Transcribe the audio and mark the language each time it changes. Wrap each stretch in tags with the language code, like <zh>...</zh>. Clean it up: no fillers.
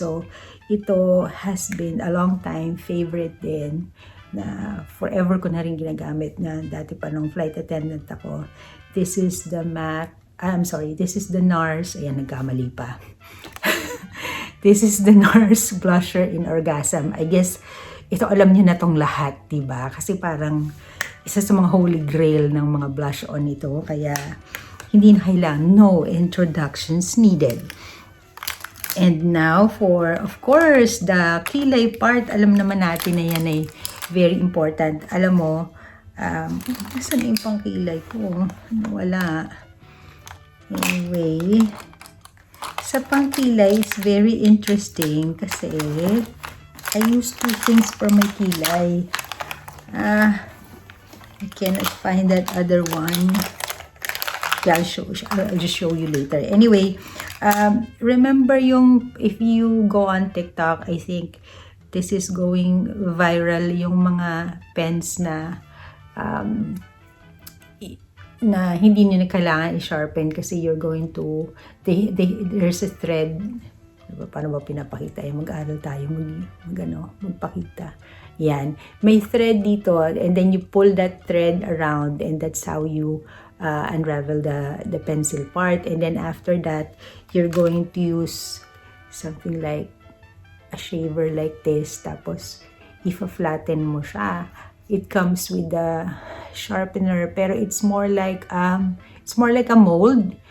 <tl>So ito</tl> <en>has been a long time favorite</en> <tl>din, na forever ko na rin ginagamit, na dati pa nung flight attendant ako.</tl> <en>This is the MAC I'm sorry, this is the NARS.</en> <tl>Ayan, nagkamali pa.</tl> <en>This is the NARS blusher in Orgasm. I guess,</en> <tl>ito alam niyo na tong lahat, diba? Kasi parang isa sa mga holy grail ng mga blush on ito. Kaya, hindi na kailangan.</tl> <en>No introductions needed. And now for, of course, the kilay part.</en> <tl>Alam naman natin na yan ay very important. Alam mo, nasa na yung pang kilay ko? Wala.</tl> <en>Anyway, sa pang kilay is very interesting kasi I use two things for my kilay. I cannot find that other one. Yeah, I'll just show you later. Anyway, remember yung, if you go on TikTok, I think this is going viral,</en> <tl>yung mga pens na na hindi nyo na kailangan i-sharpen kasi</tl> <en>you're going to, there's a thread.</en> <tl>Paano ba pinapakita? Mag-aral tayo, magpakita. Yan.</tl> <en>May thread dito and then you pull that thread around and that's how you unravel the pencil part. And then after that, you're going to use something like a shaver like this.</en> <tl>Tapos, if-flatten mo siya.</tl> <en>It comes with the sharpener pero it's more like a mold.</en>